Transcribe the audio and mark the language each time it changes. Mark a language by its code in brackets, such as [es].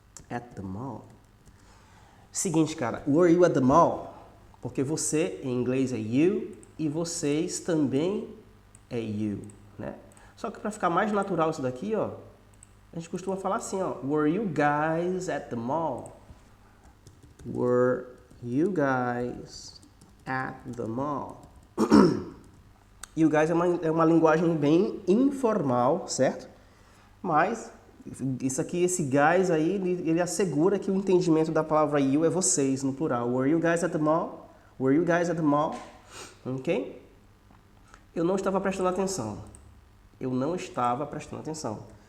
[en] At the mall. [pt] Seguinte, cara. [en] Were you at the mall? [pt] Porque você, em inglês, é you e vocês também é you, né? Só que para ficar mais natural isso daqui, ó, a gente costuma falar assim, ó. [en] Were you guys at the mall? Were you guys at the mall? [pt] You guys é uma linguagem bem informal, certo? Mas isso aqui, esse guys aí, ele assegura que o entendimento da palavra you é vocês, no plural. [en] Were you guys at the mall? Were you guys at the mall? Ok? [pt] Eu não estava prestando atenção. Eu não estava prestando atenção.